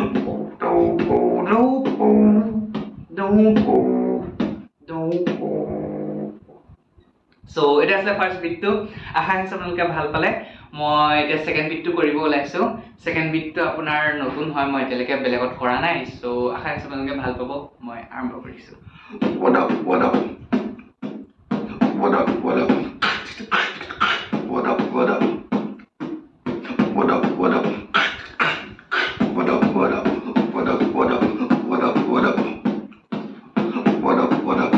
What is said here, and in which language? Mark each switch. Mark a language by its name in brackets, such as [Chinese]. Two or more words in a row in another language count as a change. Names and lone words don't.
[Assamese] So এটা আছে ফার্স্ট বিটটো। আশা কৰিছো আপোনালোকে ভাল পালে। মই এটা সেকেন্ড বিটটো কৰিব ওলাইছো। সেকেন্ড বিটটো আপোনাৰ নতুন হয়, মই এতিয়ালৈকে বেলেগত কৰা নাই। সো আশা কৰিছো আপোনালোকে ভাল পাব। মই আৰম্ভ কৰিছো। [English] What up what up What up, what up? What up, what up? What up, what up? What up, what up? What up, what up? What up, what up? What up, what up?